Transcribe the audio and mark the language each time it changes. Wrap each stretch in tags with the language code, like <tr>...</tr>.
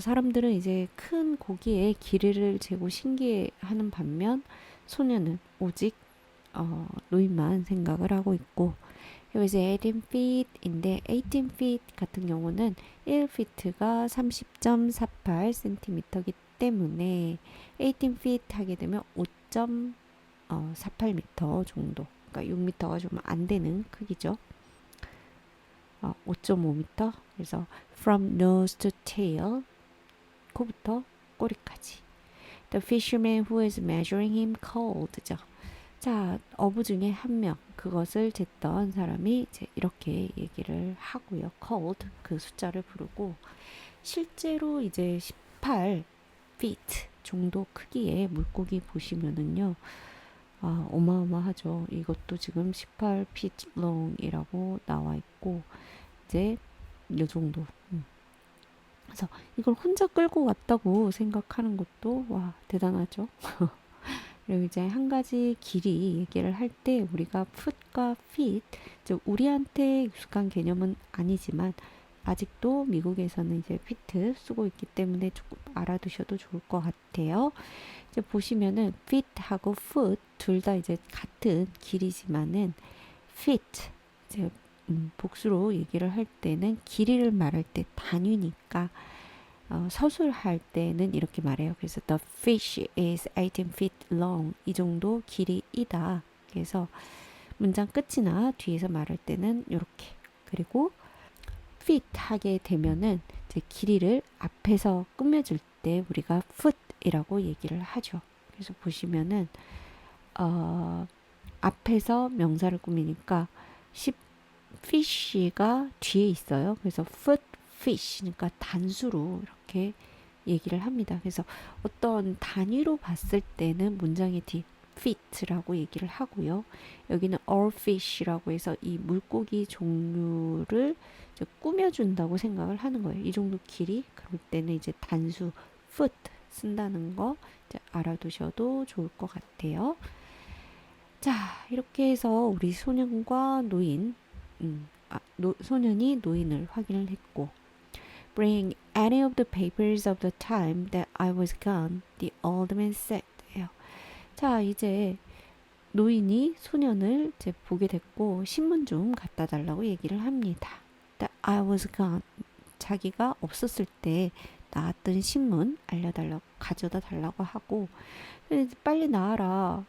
<ko>사람들은 이제 큰 고기에 길이를 재고 신기해하는 반면 소년은 오직 노인만 생각을 하고 있고</ko> <en>He was 18 feet</en> <ko>인데 18 feet 같은 경우는 1feet가 30.48cm이기 때문에 18 feet 하게 되면 5.48m 정도, 그러니까 6m가 좀 안 되는 크기죠. 5.5m. 그래서</ko> <en>from nose to tail,</en> <ko>코부터 꼬리까지.</ko> <en>The fisherman who is measuring him called죠.</en> <ko>자, 어부 중에 한 명, 그것을 쟀던 사람이 이제 이렇게 얘기를 하고요. called, 그 숫자를 부르고 실제로 이제 18 feet 정도 크기의 물고기 보시면은요. 어마어마하죠. 이것도 지금</ko> <en>18 feet long</en> <ko>이라고 나와 있고 이제 이 정도. 그래서 이걸 혼자 끌고 왔다고 생각하는 것도 와 대단하죠. 그리고 이제 한 가지 길이 얘기를 할 때 우리가 foot과 feet, 이제 우리한테 익숙한 개념은 아니지만 아직도 미국에서는 이제 feet 쓰고 있기 때문에 조금 알아두셔도 좋을 것 같아요. 이제 보시면은 feet하고 foot 둘 다 이제 같은 길이지만은 feet 이제 복수로 얘기를 할 때는 길이를 말할 때 단위니까 서술할 때는 이렇게 말해요.</ko> <en>그래서 the fish is 18 feet long.</en> <ko>이 정도 길이이다. 그래서 문장 끝이나 뒤에서 말할 때는 이렇게. 그리고 feet 하게 되면은 이제 길이를 앞에서 꾸며줄 때 우리가 foot이라고 얘기를 하죠. 그래서 보시면은 앞에서 명사를 꾸미니까 fish가 뒤에 있어요. 그래서 foot fish, 그러니까 단수로 이렇게 얘기를 합니다. 그래서 어떤 단위로 봤을 때는 문장의 뒤 fit라고 얘기를 하고요. 여기는 all fish라고 해서 이 물고기 종류를 이제 꾸며준다고 생각을 하는 거예요. 이 정도 길이 그럴 때는 이제 단수 foot 쓴다는 거 이제 알아두셔도 좋을 것 같아요. 자, 이렇게 해서 우리 소년과 노인, 소년이 노인을 확인을 했고,</ko> <en>Bring any of the papers of the time that I was gone, the old man said.</en> <ko>자, 이제 노인이 소년을 이제 보게 됐고, 신문 좀 갖다 달라고 얘기를 합니다.</ko> <en>That I was gone.</en> <ko>자기가 없었을 때 나왔던 신문 알려달라고, 가져다 달라고 하고, 빨리 나와라.</ko>